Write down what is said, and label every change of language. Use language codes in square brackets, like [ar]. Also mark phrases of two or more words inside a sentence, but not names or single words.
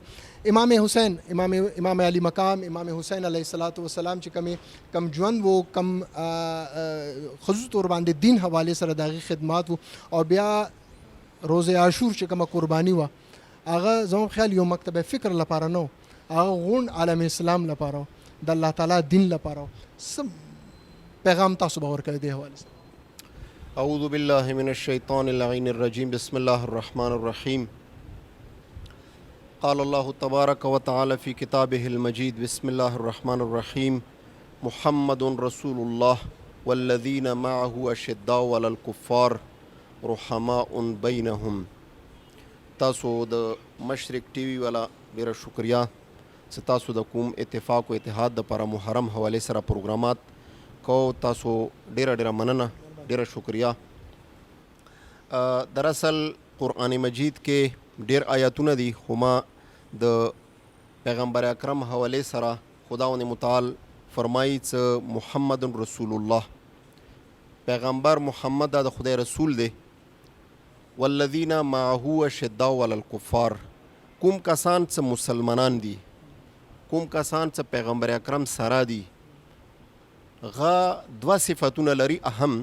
[ps] امام حسین امام علی مقام امام حسین [ar] علیه الصلاۃ والسلام [ps] چې کم ژوند و کم خصوصي طور باندې دین حوالې سره د هغې خدمات و او بیا روز عاشور چې کومه قرباني وه هغه زما په خیال یو مکتب فکر لپاره نه و، هغه غون عالم اسلام لپاره د الله تعالی دین لپاره. څه پیغام تاسو به ورکوئ دې حوالې سره؟ [ar] اعوذ باللہ من الشیطان اللعین الرجیم بسم اللہ الرحمن الرحیم. قال اللہ تبارک و تعالی فی کتابہ المجید بسم اللہ الرحمن الرحیم. محمد رسول اللہ والذین معه اشداء علی الکفار رحماء بینہم. [ps] تاسو د مشرق ٹی وی والا ډیره شکریہ چې تاسو د کوم اتفاق و اتحاد دپاره محرم حوالې سره پروګرامات کو. تاسو ډیره مننه، ډیره شکریہ. دراصل قرآن مجید کې ډیر آیاتونه دي خو ما د پیغمبر اکرم حوالې سره خداوند متعال فرمایي چې [ar] محمد رسول الله، [ps] پیغمبر محمد د خدای رسول دی. [ar] والذین معه اشداء علی الکفار، [ps] کوم کسان چې مسلمانان دي، کوم کسان چې پیغمبر اکرم سره دي، غا دوه صفتونه لري اهم.